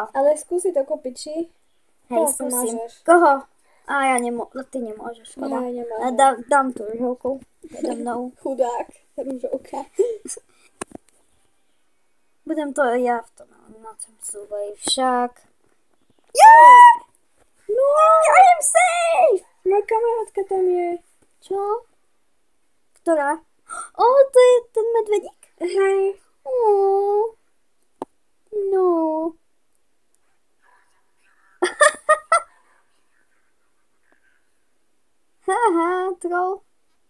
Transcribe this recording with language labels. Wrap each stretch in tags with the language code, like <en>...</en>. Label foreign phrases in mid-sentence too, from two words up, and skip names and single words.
<sk>Ale skúsi to kúpiť, či? Hej, skúsim. Koho? Ja ty nemôžeš, škoda. Ja nemôžem. Dám tú rúžovku predo mnou. Chudák, rúžovka. Budem to ja v tom nočnom súboji však. Yeah!</sk> <en>No, I am safe!</en> <sk>Moja kamarátka tam je. Čo? Ktorá? To je ten medvedík? Hej. No. Haha, troll.</sk>